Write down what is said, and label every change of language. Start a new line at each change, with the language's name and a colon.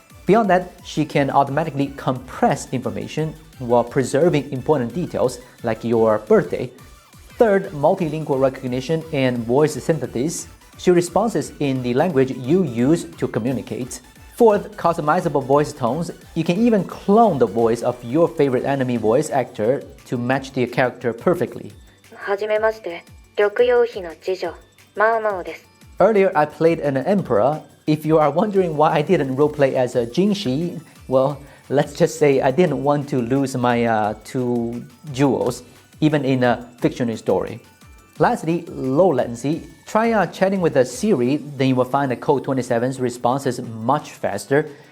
English: Beyond that, she can automatically compress information while preserving important details like your birthday. Third, multilingual recognition and voice synthesis. She responds in the language you use to communicate. Fourth, customizable voice tones. You can even clone the voice of your favorite anime voice actor to match the character perfectly.
Japanese: はじめまして、緑葉妃の次女、マウマウです。
English: Earlier, I played an emperor. If you are wondering why I didn't roleplay as a Jingxi, well, let's just say I didn't want to lose my 2 jewels, even in a fictional story. Lastly, low latency. Try chatting with a Siri, then you will find that Code 27's response is much faster.